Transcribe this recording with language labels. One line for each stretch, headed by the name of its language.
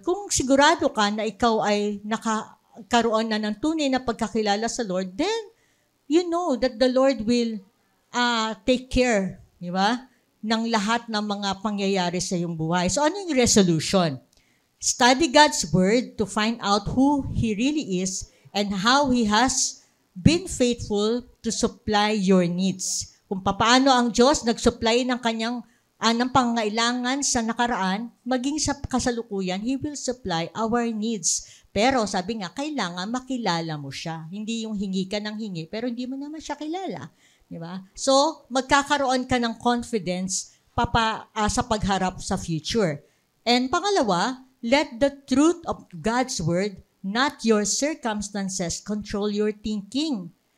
Filipino: Kung sigurado ka na ikaw ay nakakaroon na ng tunay na pagkakilala sa Lord,
English: then you know that the Lord will take care,
Filipino: di ba, ng lahat ng mga pangyayari sa iyong buhay. So ano yung resolution?
English: Study God's Word to find out who He really is and how He has been faithful to supply your needs.
Filipino: Kung paano ang Diyos nag-supply ng Kanyang ng pangailangan sa nakaraan, maging sa kasalukuyan,
English: He will supply our needs.
Filipino: Pero sabi nga, kailangan makilala mo siya. Hindi yung hingi ka ng hingi, pero hindi mo naman siya kilala. Diba? So, magkakaroon ka ng confidence sa pagharap sa future.
English: And pangalawa, let the truth of God's Word, not your circumstances, control your thinking.